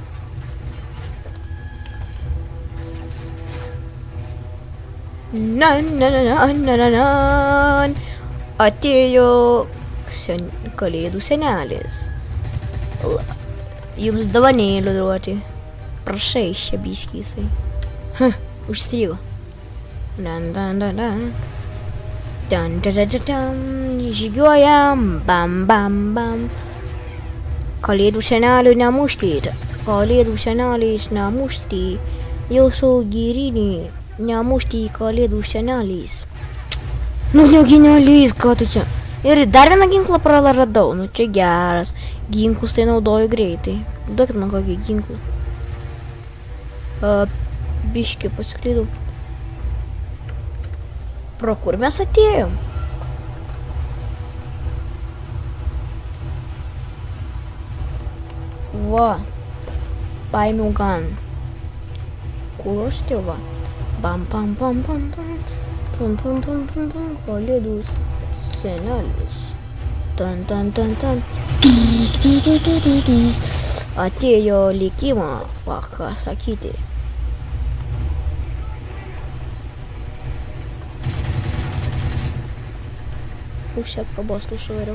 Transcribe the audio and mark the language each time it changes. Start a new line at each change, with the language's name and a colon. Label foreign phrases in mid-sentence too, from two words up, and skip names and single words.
Lithuanian: Na na na na na na na. Atėjo kalėdų senelis. Jums dovanėlių duoti. Prašai, čia biškysai. Užstrigo. Dan dan dan dan. Dan dan dan dan. Žygiuojam. Bam bam bam. Kalėdų senelių nemuškite. Kalėdų senelis nemušti. Jūsų girinį. Nemušti kalėdų senelis. Nu, neginėlis, ką tu čia? Ir dar vieną ginklą praradau. Nu, čia geras. Ginklus tai naudoju greitai. Duokit man kokį ginklą. Biškį pasiklydau. Pro kur mes atėjom? Va. Paėmiau gan. Kur aš tai va? Bam, pam, pam, pam, pam. Pam, pam, pam, pam, pam. Kalėdų senelis. Tan, tan, tan, tan. Atėjo likimą. Va, ką sakyti. Pusę kabos nusivariau.